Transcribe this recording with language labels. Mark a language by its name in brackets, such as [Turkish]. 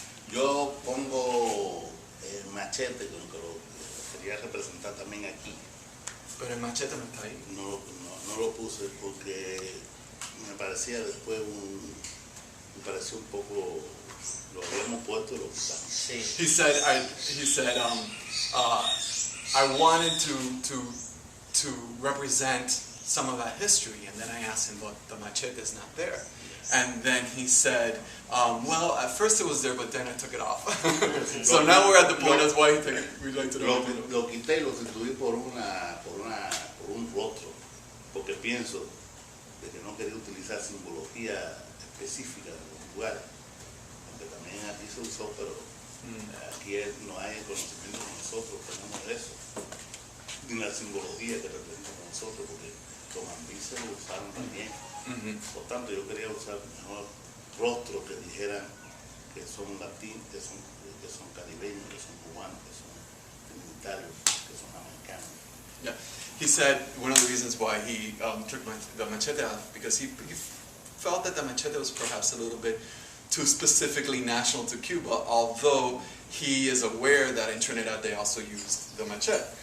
[Spanish] Yo pongo el machete, que lo quería representar también aquí. Pero el machete no está ahí. No lo puse porque me parecía después me pareció un poco, lo habíamos puesto y lo quitamos. Sí. [English] He said I wanted to represent some of that history, and then I asked him, look, the machete is not there. And then he said, well, at first it was there, but then I took it off. So now we're at the point, that's why we'd like to know. [Spanish] Lo quité y lo sustituí por un rostro, porque pienso de que no quería utilizar simbología específica de los lugares, aunque también aquí se usó, pero aquí no hay el conocimiento que nosotros tenemos de eso, ni la simbología que representamos nosotros, porque los ambices lo usaron también. Por tanto, yo quería usar mejor rostros que dijeran que son latinos, que son caribeños, que son cubanos, que son trinitarios, que son americanos. [English] Yeah, he said one of the reasons why he took the machete off, because he felt that the machete was perhaps a little bit too specifically national to Cuba, although he is aware that in Trinidad they also used the machete.